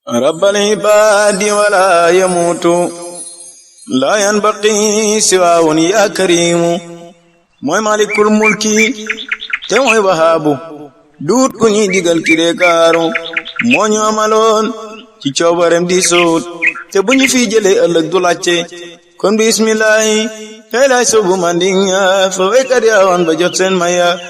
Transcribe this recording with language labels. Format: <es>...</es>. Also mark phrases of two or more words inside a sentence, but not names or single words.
<ar>رب العباد ولا يموت، لا ينبغي سواه يا كريم.</ar> <wo>Mooy</wo> <ar>مالك الملك,</ar> <wo>te mooy Wahaabu. Duut ku ñuy digal ki de kaaru. Moo ñu amaloon ci coobareem di suut, te bu ñu fi jëlee ëllëg du laajte. Kon bismillahi, tey laay soobu mandinga, fa waykat ya woon ba jot seen maya.</wo>